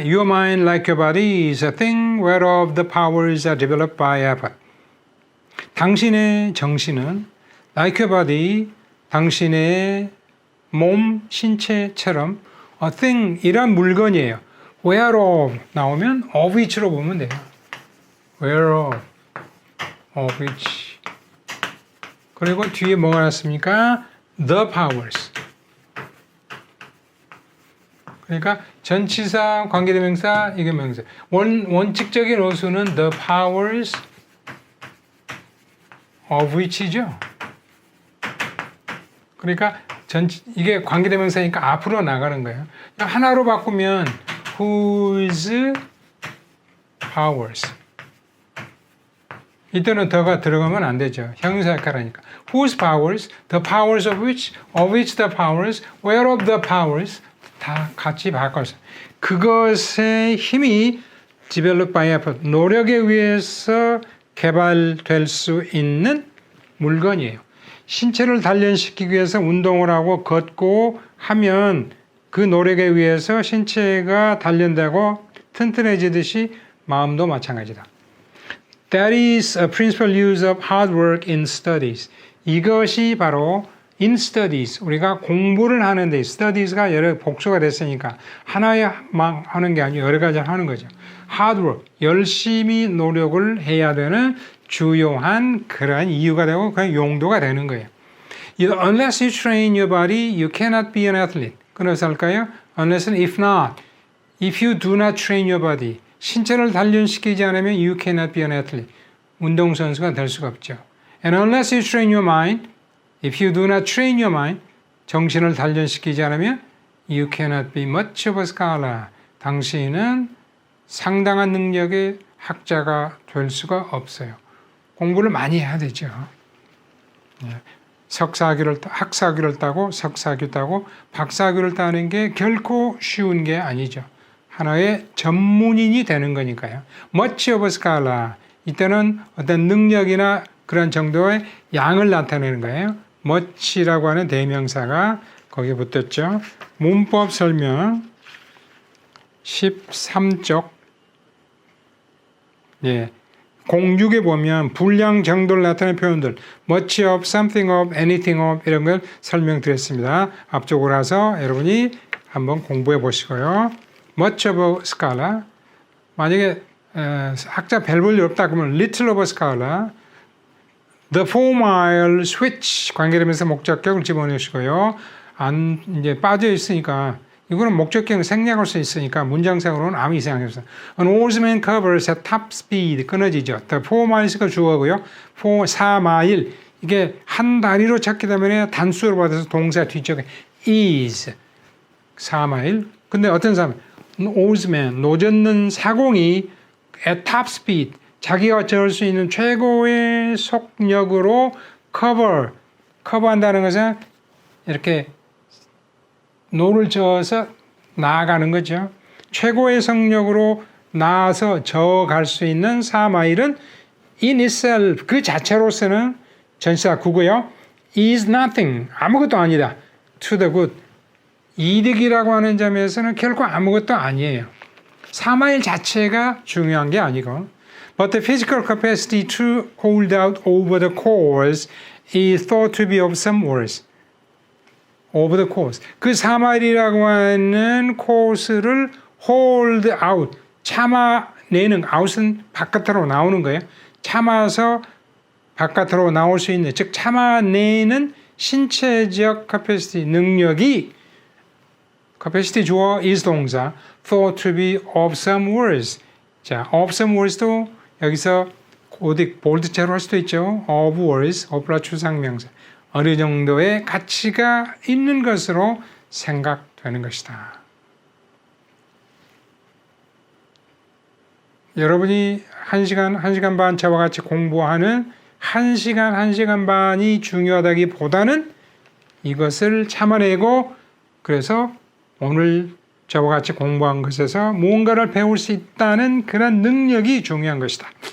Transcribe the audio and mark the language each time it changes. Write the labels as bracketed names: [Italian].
[English] Your mind, like your body, is a thing whereof the powers are developed by effort. [Korean] 당신의 정신은 [English] like your body, [Korean] 당신의 몸, 신체처럼 a thing, 이란 물건이에요. whereof 나오면 [English] of which [Korean] 로 보면 돼요. [English] whereof, of which. [Korean] 그리고 뒤에 뭐가 났습니까? [English] the powers. [Korean] 그러니까 전치사, 관계대명사, 이게 명사. 원칙적인 어수는 the powers of which이죠. 그러니까 이게 관계대명사니까 앞으로 나가는 거예요. 하나로 바꾸면 whose powers. 이때는 더가 들어가면 안 되죠. 형용사 역할하니까. [English] whose powers, the powers [Korean] of which the powers, whereof the powers 다 같이 바꿔서 그것의 힘이 [English] develop by effort, [Korean] 노력에 의해서 개발될 수 있는 물건이에요. 신체를 단련시키기 위해서 운동을 하고 걷고 하면 그 노력에 의해서 신체가 단련되고 튼튼해지듯이 마음도 마찬가지다. [English] That is a principal use of hard work in studies. [Korean] 이것이 바로 [English] in studies, [Korean] 우리가 공부를 하는데 studies가 여러 복수가 됐으니까 하나만 하는 게 아니고 여러 가지를 하는 거죠. [English] hard work, [Korean] 열심히 노력을 해야 되는 주요한 그러한 이유가 되고 그런 용도가 되는 거예요. [English] Unless you train your body, you cannot be an athlete. [Korean] 그래서 할까요? [English] Unless and if not, if you do not train your body, [Korean] 신체를 단련시키지 않으면 [English] you cannot be an athlete. [Korean] 운동선수가 될 수가 없죠. [English] And unless you train your mind, if you do not train your mind, [Korean] 정신을 단련시키지 않으면 [English] you cannot be much of a scholar. [Korean] 당신은 상당한 능력의 학자가 될 수가 없어요. 공부를 많이 해야 되죠. 학사학위를 따고 석사학위 따고 박사학위를 따는 게 결코 쉬운 게 아니죠. 하나의 전문인이 되는 거니까요. [English] Much of a scholar. [Korean] 이때는 어떤 능력이나 그런 정도의 양을 나타내는 거예요. much라고 하는 대명사가 거기에 붙었죠. 문법 설명 13쪽 06에 보면 분량 정도를 나타내는 표현들 [English] much of, something of, anything of [Korean] 이런 걸 설명드렸습니다. 앞쪽으로 가서 여러분이 한번 공부해 보시고요. [English] much of a scholar [Korean] 만약에 학자 별 볼 일 없다 그러면 [English] little of a scholar [Korean] the 4-mile switch 관계되면서 목적격을 집어넣으시고요. 이제 빠져 있으니까 이거는 목적격 생략할 수 있으니까 문장상으로는 아무 이상이 없어요. [English] An oarsman covers at top speed [Korean] 끊어지죠. The 4miles가 주어고요. 4마일 이게 한 단위로 찾기 때문에 단수로 받아서 동사 뒤쪽에 is 4마일. 근데 어떤 사람 oarsman 노젓는 사공이 [English] at top speed [Korean] 자기가 저을 수 있는 최고의 속력으로 커버한다는 것은 이렇게 노를 저어서 나아가는 거죠. 최고의 속력으로 나아서 저어갈 수 있는 4마일은 [English] in itself [Korean] 그 자체로서는 전치사 구고요. [English] is nothing [Korean] 아무것도 아니다. [English] to the good [Korean] 이득이라고 하는 점에서는 결코 아무것도 아니에요. 4마일 자체가 중요한 게 아니고 [English] But the physical capacity to hold out over the course is thought to be of some worth. Over the course. [Korean] 그 4마일이라고 하는 코스를 [English] hold out, [Korean] 참아내는, out은 바깥으로 나오는 거예요. 참아서 바깥으로 나올 수 있는, 즉 참아내는 신체적 capacity, 능력이 capacity 주어 is 동사, [English] thought to be of some worth. [Korean] 자, [English] of some worth [Korean] 도 여기서 볼드체로 할 수도 있죠. of worth, of라 추상명사. 어느 정도의 가치가 있는 것으로 생각되는 것이다. 여러분이 1시간, 1시간 반 저와 같이 공부하는 1시간, 1시간 반이 중요하다기보다는 이것을 참아내고 그래서 오늘 저와 같이 공부한 것에서 무언가를 배울 수 있다는 그런 능력이 중요한 것이다.